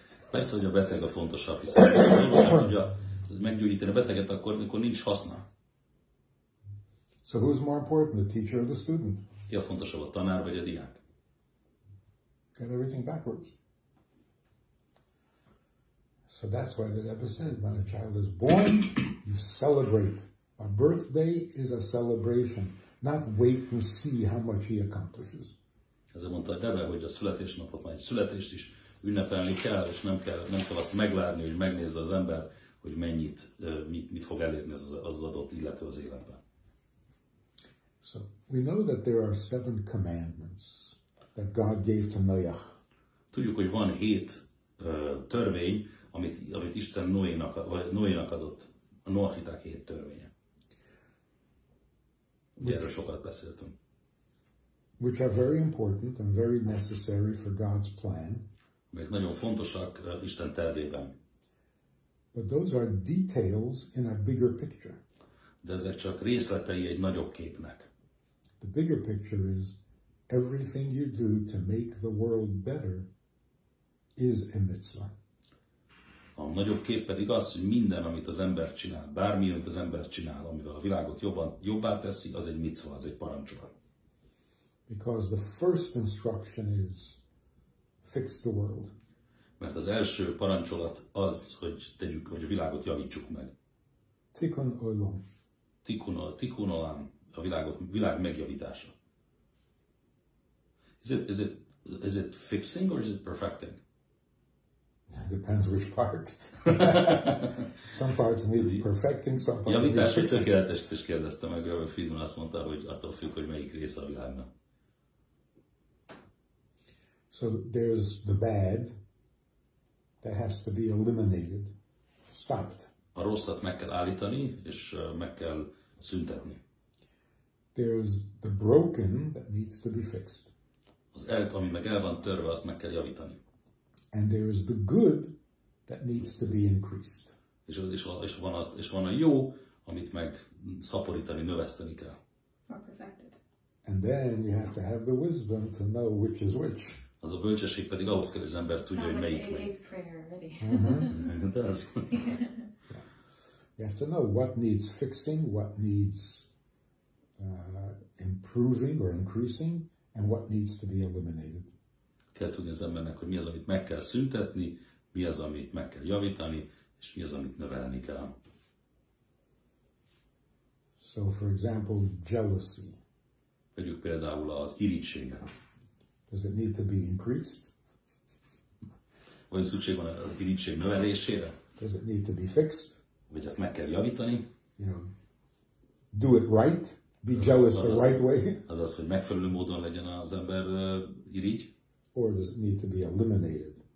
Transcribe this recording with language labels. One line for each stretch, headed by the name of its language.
Hungarian: Persze, hogy a beteg a fontosabb, hiszen az orvos nem tudja meggyógyítani a beteget, akkor nincs haszna.
English: So who's more important, the teacher or the student?
Hungarian: Ki a fontosabb, a tanár vagy a diák?
English: Got everything backwards. So that's why the Rebbe said, when a child is born, you celebrate. A birthday is a celebration, not wait and see how much he accomplishes.
Hungarian: Ezzel mondta a Rebbe, hogy a születésnapot, már egy születést is ünnepelni kell, és nem kell azt megvárni, hogy megnézze az ember, hogy mit fog elérni az adott illető az életben.
English: So we know that there are 7 commandments that God gave to Noah.
Hungarian: Tudjuk, hogy van 7 törvény, amit Isten Noénak adott. A noahiták 7 törvénye. Ugye erről sokat beszéltünk.
English: Which are very important and very necessary for God's plan.
Hungarian: Amelyek nagyon fontosak Isten tervében.
English: But those are details in a bigger picture.
Hungarian: De ezek csak részletei egy nagyobb képnek.
English: The bigger picture is everything you do to make the world better is a mitzvah.
Hungarian: A nagyobb kép pedig az, hogy minden, amit az ember csinál, bármi, amit az ember csinál, amivel a világot jobbá teszi, az egy micva, az egy parancsolat.
English: Because the first instruction is fix the world.
Hungarian: Mert az első parancsolat az, hogy a világot javítsuk meg.
Hebrew: Tikkun olam.
Hungarian: Tikkun olam, a világ megjavítása.
English: Is it fixing or is it perfecting? Depends which part. Some parts need perfecting, some parts need
Hungarian: Javítás, hogy
English: fixing.
Hungarian: tökéletes is kérdezte meg, Rabbi Friedman azt mondta, hogy attól függ, hogy melyik része a világnak.
English: So there's the bad that has to be eliminated, stopped.
Hungarian: A rosszat meg kell állítani, és meg kell szüntetni.
English: There's the broken that needs to be fixed.
Hungarian: Ami meg el van törve, azt meg kell javítani.
English: And there is the good that needs to be increased.
Hungarian: És van a jó, amit meg szaporítani, növeszteni kell.
English: Or perfected. And then you have to have the wisdom to know which is which.
Hungarian: Az a bölcsesség pedig ahhoz kell, hogy az ember tudja, hogy melyik
English: Sounds like
Hungarian: melyik.
English: eighth prayer already.
Hungarian: De az.
English: You have to know what needs fixing, what needs improving or increasing, and what needs to be eliminated.
Hungarian: Kell tudni az embernek, hogy mi az, amit meg kell szüntetni, mi az, amit meg kell javítani, és mi az, amit növelni kell.
English: So, for example, jealousy.
Hungarian: Vegyük például az irítséget.
English: Does it need to be increased?
Hungarian: Vagy szükség van az irítség növelésére?
English: Does it need to be fixed?
Hungarian: Vagy ezt meg kell javítani?
English: You know, do it right. Be jealous the right way.
Hungarian: Azaz, hogy megfelelő módon legyen az ember irigy,
English: Or does it need to be eliminated?